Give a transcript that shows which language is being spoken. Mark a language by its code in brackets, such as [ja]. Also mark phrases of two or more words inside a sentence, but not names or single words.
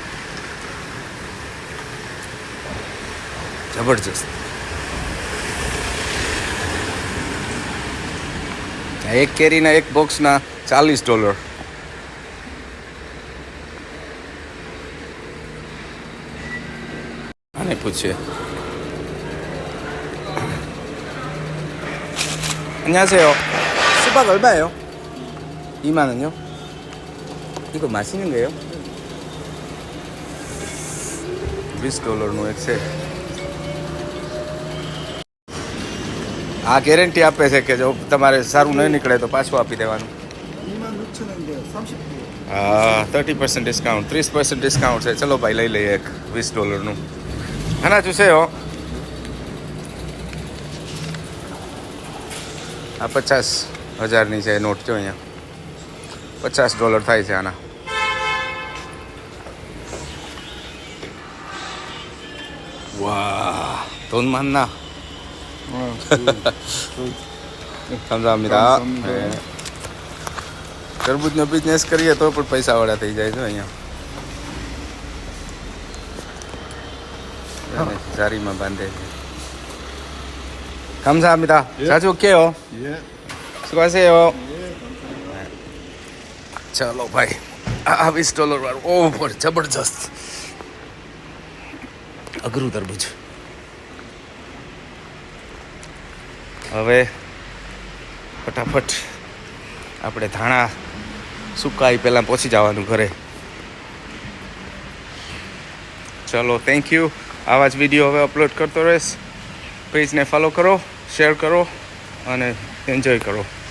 [gu] જબરજસ્ત એક કેરીના એક બોક્સના $40 આને પૂછીએ 안녕하세요. [ko] 수박 얼마예요? 2만 원이요? 이거 맛있는 거예요? [gu] $20નું એક છે આ ગેરંટી આપે છે કે જો તમારે સારું નહીં નીકળે તો પાછું આપી દેવાનું [ko] 26,000원인데 30%. [gu] હા 30% ડિસ્કાઉન્ટ 30% ડિસ્કાઉન્ટ છે ચલો ભાઈ લઈ લઈએ એક $20નું આના 주세요 આ 50,000ની છે નોટ જો અહીંયા $50 થાય છે આના [ko] 와 돈 많나 감사합니다. 네. [gu] તરબૂચનો બિઝનેસ કરીએ તો પણ પૈસાવાળા થઈ જાય છે અહીંયા જારીમાં બાંધે છે [ko] 감사합니다. 자주 올게요. 예. 수고하세요. [gu] ચલો ભાઈ આ $20 વાળું ઓહ પણ જબરજસ્ત અઘરું તરબૂચ હવે ફટાફટ આપણે ધાણા સુકાઈ પહેલાં પહોંચી જવાનું ઘરે ચલો [en] thank you [gu] આવા જ વિડીયો હવે અપલોડ કરતો રહીશ પેજને ફોલો કરો શેર કરો અને એન્જોય કરો